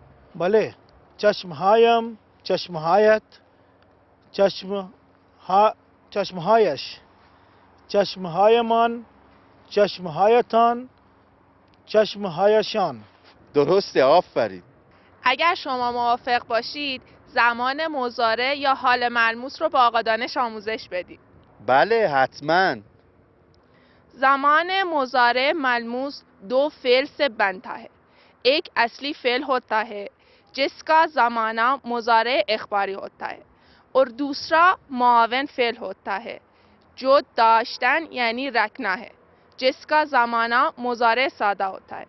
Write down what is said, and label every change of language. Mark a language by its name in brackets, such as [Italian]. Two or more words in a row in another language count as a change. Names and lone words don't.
[Persian] بله، چشمهایم، چشمهایت، چشمهایش، چشمهایمان، چشمهایتان، چشمهایشان. درسته، آفرین. اگر شما موافق باشید زمان مضارع یا حال ملموس رو با آقا دانش آموزش بدید. بله حتما. زمان مضارع ملموس [Urdu] دو فعل سے بنتا ہے. ایک اصلی فعل ہوتا ہے جس کا زمانہ مضارع اخباری ہوتا ہے اور دوسرا معاون فعل ہوتا ہے جو داشتن یعنی رکھنا ہے جس کا زمانہ مضارع سادہ ہوتا ہے.